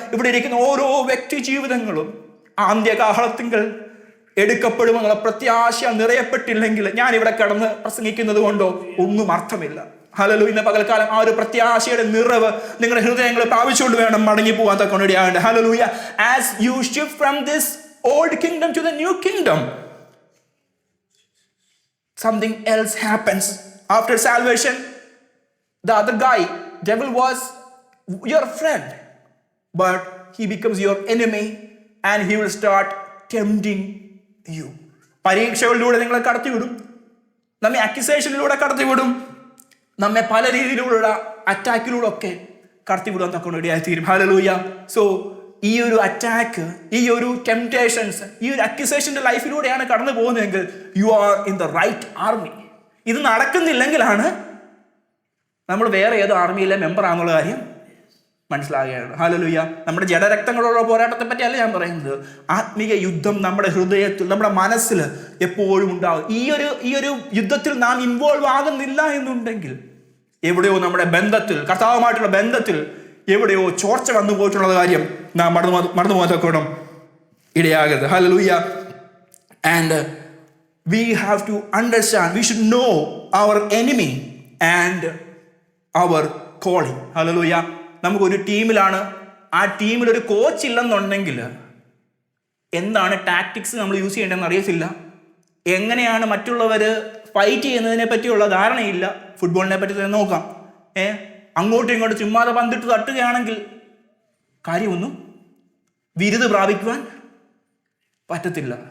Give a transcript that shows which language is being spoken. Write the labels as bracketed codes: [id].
[ml] ഇവിടെ ഇരിക്കുന്ന ഓരോ വ്യക്തി ജീവിതങ്ങളും ആന്ത്യകാഹളത്തിങ്കൽ എടുക്കപ്പെടുമെന്നുള്ള പ്രത്യാശ നിറയപ്പെട്ടില്ലെങ്കിൽ ഞാൻ ഇവിടെ കിടന്ന് പ്രസംഗിക്കുന്നത് കൊണ്ടോ ഒന്നും അർത്ഥമില്ല. ഹല്ലേലൂയ. ഇന്ന് പകൽക്കാലം ആ ഒരു പ്രത്യാശയുടെ നിറവ് നിങ്ങളുടെ ഹൃദയങ്ങൾ പ്രാപിച്ചുകൊണ്ട് വേണം മടങ്ങി പോകാൻ തക്കൊണ്ടിടയാകേണ്ട. Hallelujah. [en] As you shift from this old kingdom to the new kingdom, something else happens. After salvation, the other guy, devil, was your friend, but he becomes your enemy and he will start tempting you. [ml] പരീക്ഷകളിലൂടെ നിങ്ങളെ കടത്തിവിടും, നമ്മെ അക്യൂസേഷനിലൂടെ കടത്തിവിടും, നമ്മെ പല രീതിയിലുള്ള അറ്റാക്കിലൂടെ ഒക്കെ കടത്തിവിടാൻ തക്കൊണ്ട് ഇടയായിത്തീരും. Hallelujah. So ഈ ഒരു attack, ഈ ഒരു ടെംപ്റ്റേഷൻസ്, ഈ ഒരു അക്യൂസേഷൻ്റെ ലൈഫിലൂടെയാണ് കടന്നു പോകുന്നതെങ്കിൽ [en] You are in the right army. [ml] ഇത് നടക്കുന്നില്ലെങ്കിലാണ് നമ്മൾ വേറെ ഏതോ ആർമിയിലെ മെമ്പറാണെന്നുള്ള കാര്യം മനസ്സിലാകുകയാണ്. ഹല്ലേലൂയ. നമ്മുടെ ജഡരക്തങ്ങളുള്ള പോരാട്ടത്തെ പറ്റിയല്ല ഞാൻ പറയുന്നത്. ആത്മീയ യുദ്ധം നമ്മുടെ ഹൃദയത്തിൽ, നമ്മുടെ മനസ്സിൽ എപ്പോഴും ഉണ്ടാകും. ഈ ഒരു യുദ്ധത്തിൽ നാം ഇൻവോൾവ് ആകുന്നില്ല എന്നുണ്ടെങ്കിൽ എവിടെയോ നമ്മുടെ ബന്ധത്തിൽ, കർത്താവുമായിട്ടുള്ള ബന്ധത്തിൽ എവിടെയോ ചോർച്ച വന്നു പോയിട്ടുള്ള കാര്യം നാം മറന്നു പോകാൻ ഇടയാകരുത്. Hallelujah. [en] And we have to understand, we should know our enemy and our calling. [ml] Hallelujah. നമുക്കൊരു ടീമിലാണ്, ആ ടീമിൽ ഒരു കോച്ച് ഇല്ലെന്നുണ്ടെങ്കിൽ എന്താണ് ടാക്ടിക്സ് നമ്മൾ യൂസ് ചെയ്യേണ്ടതെന്ന് അറിയത്തില്ല. എങ്ങനെയാണ് മറ്റുള്ളവർ ഫൈറ്റ് ചെയ്യുന്നതിനെ പറ്റിയുള്ള ധാരണയില്ല. ഫുട്ബോളിനെ പറ്റി തന്നെ നോക്കാം. അങ്ങോട്ടും ഇങ്ങോട്ടും ചുമ്മാതെ പന്തിട്ട് തട്ടുകയാണെങ്കിൽ കാര്യമൊന്നും വിരുത് പ്രാപിക്കുവാൻ പറ്റത്തില്ല.